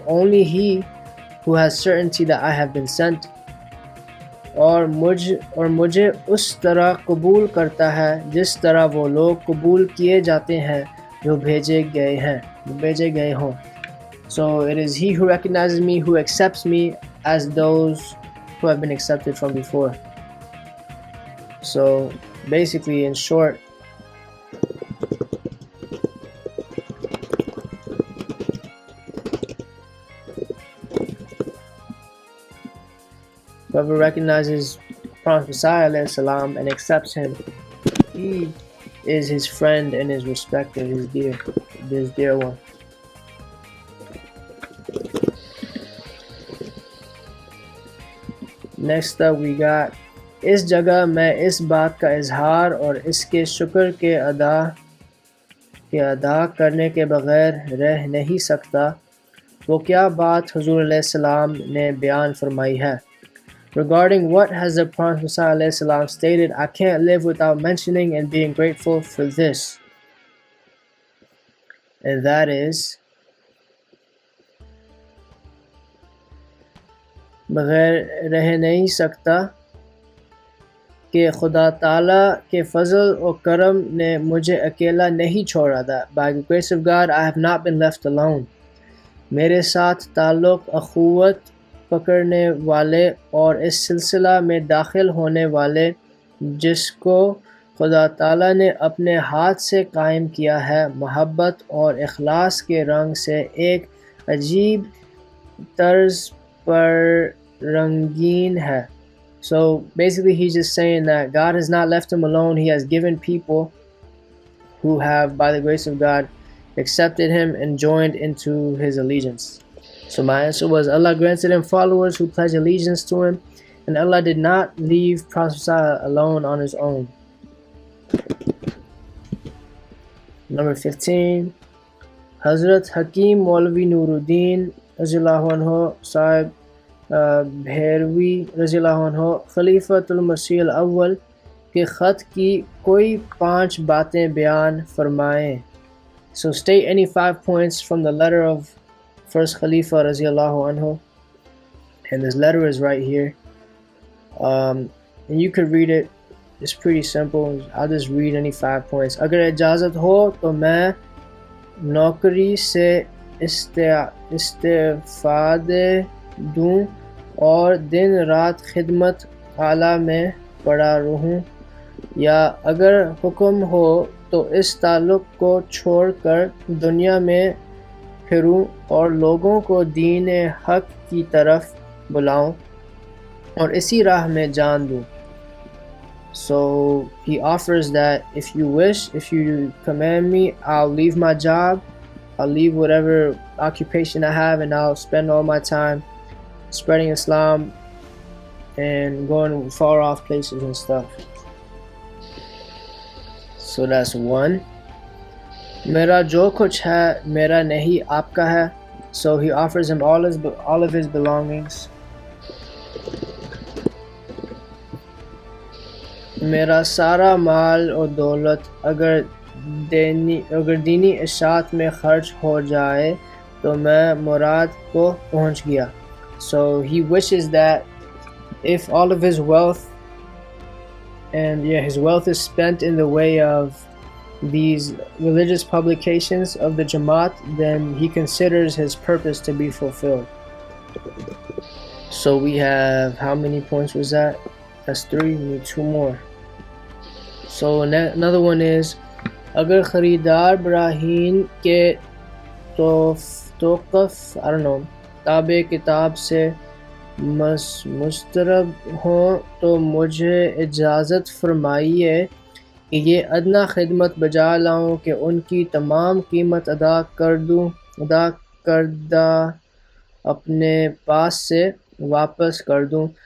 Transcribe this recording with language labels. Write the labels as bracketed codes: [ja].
[en] Only he who has certainty that I have been sent. [hi] और मुझे उस तरह कबूल करता है जिस तरह वो लोग कबूल किए जाते हैं जो भेजे गए हों. [en] So it is he who recognizes me, who accepts me as those who have been accepted from before. So basically, in short, whoever recognizes Prophet Messiah ﷺ and accepts him, he is his friend and his respected, his dear one. Next up we got, [hi] इस जगह मैं इस बात का इजहार और इसके शुक्र के अदा करने के बगैर रह नहीं सकता. वो क्या बात हुजूर अलैहिस्सलाम ने बयान फरमाई है? [en] Regarding what has the Prophet ﷺ stated, I can't live without mentioning and being grateful for this. And that is, [hi] बगैर रह नहीं सकता कि खुदा ताला के फजल और करम ने मुझे अकेला नहीं छोड़ा था. [en] By the grace of God, I have not been left alone. [hi] मेरे साथ ताल्लुक़ अख़ुवत पकड़ने वाले और इस सिलसिला में दाखिल होने वाले जिसको खुदा ताला ने अपने हाथ से कायम किया है, मोहब्बत और इखलास के रंग से एक अजीब तर्ज पर रंगीन है. [en] So basically he's just saying that God has not left him alone. He has given people who have, by the grace of God, accepted him and joined into his allegiance. So my answer was, Allah granted him followers who pledged allegiance to him, and Allah did not leave Prophet alone on his own. Number 15, [hi] Hazrat Hakim Maulvi Nuruddin Raziyallahu anhu Sahib Bhairavi Raziyallahu anhu Khalifatul Masih al-Awwal के ख़त की कोई 5 बातें बयान फरमाएं. [en] So state any 5 points from the letter of First Khalifa Raziyallahu anhu, and this letter is right here, and you could read it. It's pretty simple. I'll just read any 5 points. [hi] अगर इजाज़त हो तो मैं नौकरी से इस्तीफ़ा दूँ और दिन रात खिदमत आला में पड़ा रहूँ, या अगर हुक्म हो तो इस ताल्लुक़ को छोड़कर दुनिया में फिरूँ और लोगों को दीन हक़ की तरफ बुलाऊँ और इसी राह में जान दूँ. [en] So he offers that if you wish, if you command me, I'll leave my job, I'll leave whatever occupation I have, and I'll spend all my time spreading Islam and going far off places and stuff. So that's 1. [hi] मेरा जो कुछ है मेरा नहीं आपका है. [en] So he offers him all of his belongings. [hi] मेरा सारा माल और दौलत अगर दीनी इशात में खर्च हो जाए तो मैं मुराद को पहुंच गया. [en] So he wishes that if all of his wealth his wealth is spent in the way of these religious publications of the Jamaat, then he considers his purpose to be fulfilled. So we have, how many points was that? That's 3. We need 2 more. So another one is, [hi] अगर खरीदार ब्राहीन के तोक़फ़ ताबे किताब से मुस्तरब हों तो मुझे इजाज़त फरमाइए कि ये अदना खिदमत बजा लाऊं कि उनकी तमाम कीमत अदा करदा अपने पास से वापस कर दूं.